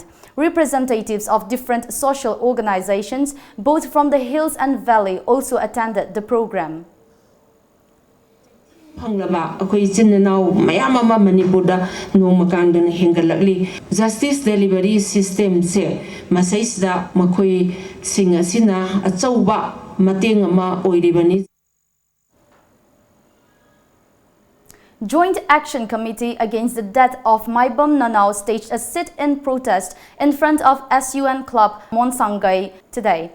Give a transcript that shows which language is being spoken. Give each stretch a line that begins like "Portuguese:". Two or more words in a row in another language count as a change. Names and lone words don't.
English: Representatives of different social organizations, both from the hills and valley, also attended the program. Justice delivery system
Manipuri: se masaisda makoi singa sina achauba mateng ama oiribani.
English: Joint Action Committee Against the Death of Maibam Nanau staged a sit-in protest in front of SUN Club Monsangai today.